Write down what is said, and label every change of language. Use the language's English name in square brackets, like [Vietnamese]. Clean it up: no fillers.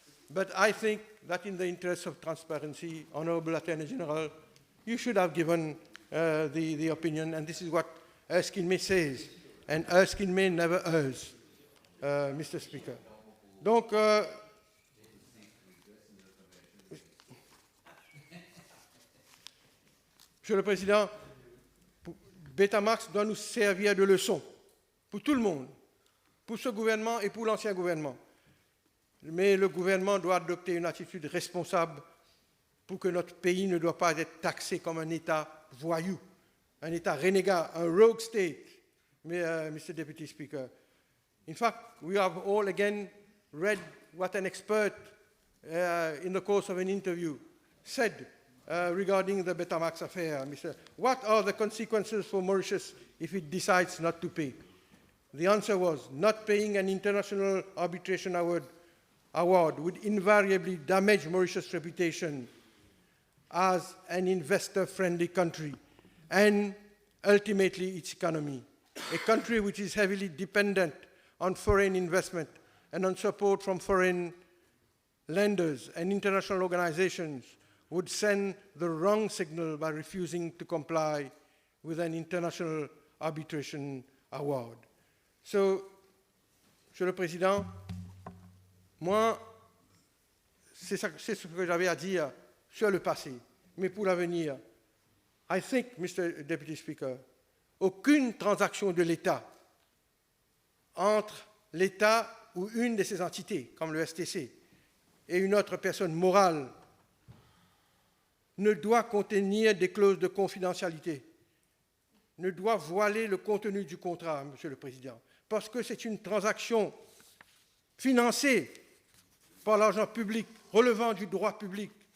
[English] But I think that in the interest of transparency, Honorable Attorney General, you should have given the opinion, and this is what Erskine May says, and Erskine May never errs, Mr. Speaker. [French] Donc, Monsieur le Président, Betamax doit nous servir de leçon pour tout le monde, pour ce gouvernement et pour l'ancien gouvernement. Mais le gouvernement doit adopter une attitude responsable pour que notre pays ne doit pas être taxé comme un État voyou, un État renégat, un [English] rogue state, Mr. Deputy Speaker. In fact, we have all again read what an expert in the course of an interview said regarding the Betamax affair. What are the consequences for Mauritius if it decides not to pay? The answer was, not paying an international arbitration award would invariably damage Mauritius' reputation as an investor-friendly country and ultimately its economy, a country which is heavily dependent on foreign investment and on support from foreign lenders and international organizations would send the wrong signal by refusing to comply with an international arbitration award. [French] So, Monsieur le Président, moi, c'est ce que j'avais à dire sur le passé. Mais pour l'avenir, [English] I think, Mr. Deputy Speaker, [French] aucune transaction de l'État entre l'État ou une de ses entités, comme le STC, et une autre personne morale ne doit contenir des clauses de confidentialité, ne doit voiler le contenu du contrat, Monsieur le Président, parce que c'est une transaction financée par l'argent public, relevant du droit public.